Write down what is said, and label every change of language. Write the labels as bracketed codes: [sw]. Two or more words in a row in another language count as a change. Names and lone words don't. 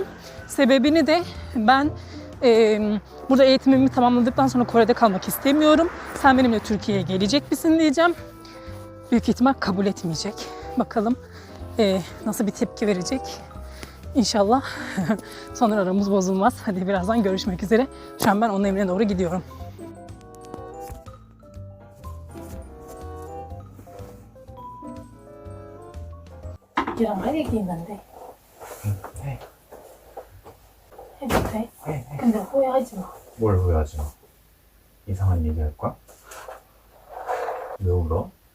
[tr] Sebebini de ben burada eğitimimi tamamladıktan sonra Kore'de kalmak istemiyorum. Sen benimle Türkiye'ye gelecek misin diyeceğim. Büyük ihtimal kabul etmeyecek. Bakalım nasıl bir tepki verecek. İnşallah sonra aramız bozulmaz. Hadi birazdan görüşmek üzere. Şu an ben onun evine doğru gidiyorum. [ko] 얘랑 있는데 해. 해도 돼? 해. 근데 후회하지 마. 뭘 후회하지 마. 이상한 얘기 할 거야? 왜 울어?